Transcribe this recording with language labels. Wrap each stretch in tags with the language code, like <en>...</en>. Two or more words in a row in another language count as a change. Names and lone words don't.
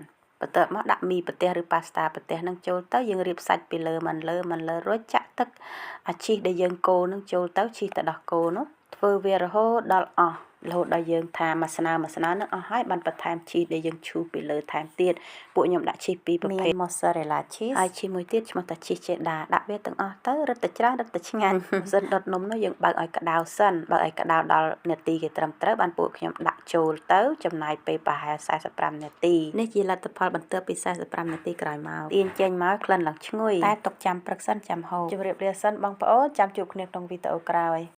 <km>បន្ទាប់មកដាក់មីប្រទេសឬប៉ាស្តាប្រទេសនឹងចូលទៅយើងរៀបសាច់ពីលើមិនលើរួចចាក់ទឹកអាឈីសដែលយើងកូរនឹងចូលទៅ ឈីសទៅដោះគោនោះធ្វើវារហូតដល់អស់រហូតដល់យើងថាមួយស្នើនឹងអស់ហើយបានបន្ថែមឈីសដែលយើងឈូស ពីលើថែមទៀតពួកខ្ញុំដាក់ឈីសពីរប្រភេទ</km> <en>mozzarella cheese</en> <km>ហើយឈីសមួយទៀតឈ្មោះថា</km> <en>cheese cheddar</en> <km>ដាក់វាទាំងអស់ទៅរឹតតែច្រើនរឹតតែឆ្ងាញ់សិនដុតនំនោះយើងបើកឲ្យក្តៅសិនបើកឲ្យក្តៅដល់នាទីគេត្រឹមត្រូវបានពួកខ្ញុំដាក់ចូលទៅចំណាយពេលប្រហែល45នាទីនេះជាលទ្ធផលបន្ទាប់ពី45នាទីក្រោយមកទាញចេញមកក្លិនឡើងឈ្ងុយតែទុកចាំព្រឹកសិនចាំហូបជម្រាបលាសិនបងប្អូនចាំជួបគ្នាក្នុងវីដេអូក្រោយ</km>